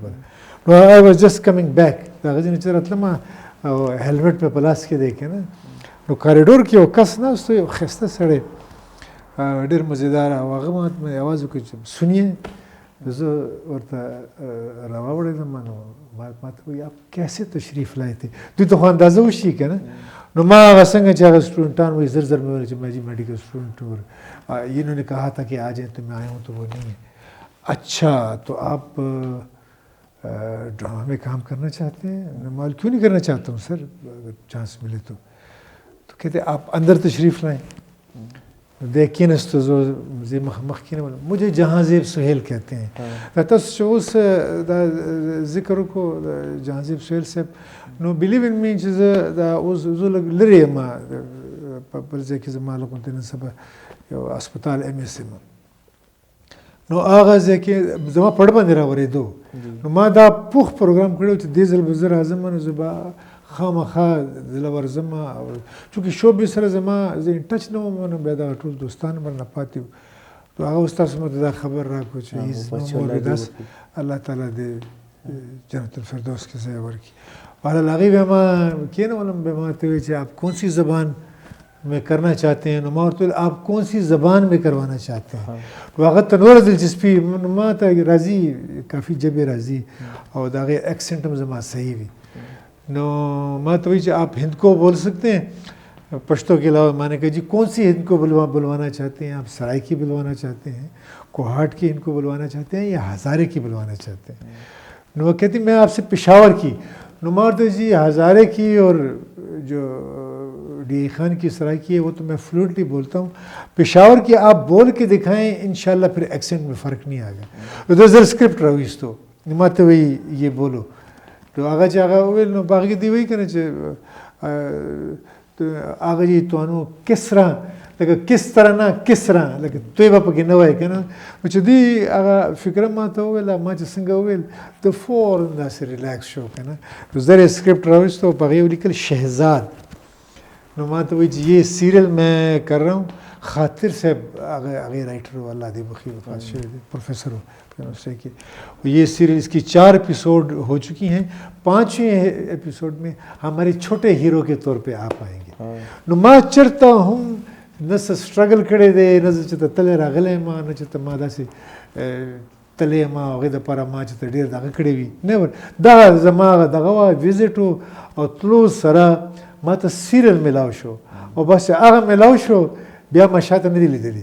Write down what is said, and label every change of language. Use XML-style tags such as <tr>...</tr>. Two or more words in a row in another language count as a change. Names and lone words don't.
<ps>نو</ps> <en>I was just coming back,</en> <ps>د هغه ځینې چې راتلم او هیلمټ مې په لاس کې دی که نه. نو کاریډور کې یو کس ناست و، یو ښایسته سړی ډېر مزیدار، او هغه مې اواز وکړ چې سنیے. زه ورته راوړېدم. نو ما ته وایي</ps> <ur>آپ کیسے تشریف لائے تھے؟</ur> <ps>دوی ته خو اندازه وشي که نه. نو ما هغه څنګه چې هغه اسټوډنټان وایي زر مې وویل چې</ps> <ur>میں جی میڈیکل اسٹوڈنٹ ہوں، انہوں نے کہا تھا کہ آ جائیں تو میں آیا ہوں. تو وہ نہیں ہے. اچھا تو آپ ڈرامہ میں کام کرنا چاہتے ہیں؟ میں کیوں نہیں کرنا چاہتا ہوں سر، اگر چانس ملے تو کہتے آپ اندر تشریف لائیں. دیکھیں تو زی مخکینه مجھے جہانزیب سہیل کہتے ہیں.</ur> <ps>تاسو اوس دا ذکر کو جہانزیب سہیل صاحب نو</ps> <en>believe in me</en> <ps>چې دا اوس زه لري ما په ځکه چې زما له کوم نن سبا یو هسپتال ایم اس ام نو هغه ځکه زما پړ باندې راورېدو. نو ما دا پوخ پروګرام کړو چې دې ځل به زه راځم نو زه به خامخا دله ورځم. چونکې شوبې سره زما زه</ps> <en>in touch</en> <ps>نه وم، نو بیا دغه ټول دوستان ورنه پاتې وو. نو هغه اوس تاسو ماته دا خبر راکړو چې</ps> <en>he's no more with us,</en> <ps>الله تعالی دې جنت الفردوس کې ځای ورکړي. بهرحال هغې بیا ما کېنولم، بیا ما ته وایي چې</ps> <ur>آپ کون سی زبان میں کرنا چاہتے ہیں؟</ur> <ps>نو ما ورته ویل</ps> <ur>آپ کون سی زبان میں کروانا چاہتے ہیں؟</ur> <ps>نو هغه ته نوره دلچسپي، ما ته راځي کافي ژبې راځي او د هغې ایکسنټ هم زما صحیح وي.</ps> <ur>نو ما تو وہی آپ ہند کو بول سکتے ہیں پشتو کے علاوہ. میں نے کہا جی کون سی ہند کو بلوانا چاہتے ہیں آپ؟ سرائے کی بلوانا چاہتے ہیں، کوہاٹ کی ہند کو بلوانا چاہتے ہیں یا ہزارے کی بلوانا چاہتے ہیں؟ نو وہ کہتی میں آپ سے پشاور کی. نو مارتے جی ہزارے کی اور جو ڈی خان کی سرائے کی ہے وہ تو میں فلوئنٹلی بولتا ہوں، پشاور کی آپ بول کے دکھائیں انشاءاللہ پھر ایکسنٹ میں فرق نہیں آئے گا. تو زر اسکرپٹ رویس تو ماته وی یہ بولو.</ur> <ps>نو هغه چې هغه وویل نو په هغې کې دی وایي که نه چې هغه جي توانو</ps> <ur>کس طرح</ur> <ps>لکه</ps> <ur>کس طرح</ur> <ps>نه</ps> <ur>کس طرح</ur> <ps>لکه دوی به پکې نه وایي که نه. نو چې دوی هغه فکره ما ته وویله، ما چې څنګه وویل د فورن داسې ریلیکس شو که نه. نو زه یې سکرپټ راویستو په هغې ولیکل شهزاد. نو ما ته وایي چې</ps> <ur>یہ سیریل میں کر رہا ہوں.</ur> <ps>خاطر صاحب هغې رائټر و، الله دې بخیر، وفات شوی دی،</ps> <ur>پروفیسر و یونیورسٹی کے. یہ سیریل اس کی 4 ایپیسوڈ ہو چکی ہیں. 5ویں ایپیسوڈ میں ہمارے چھوٹے ہیرو کے طور پہ آپ آئیں گے.</ur> <ps>نو ما چرته هم نه څه سټرګل کړی دی، نه چې ته تللی راغلی یم، نه چې ته ما داسې تللی یم هغې دپاره ما چې ته ډېر دغه کړی وي. نه دغه زما دغه وه ویزټ و او تلو سره ما ته سیریل میلاو شو او بس هغه میلاو شو بیا ما شاته نه دي لیدلي.</ps>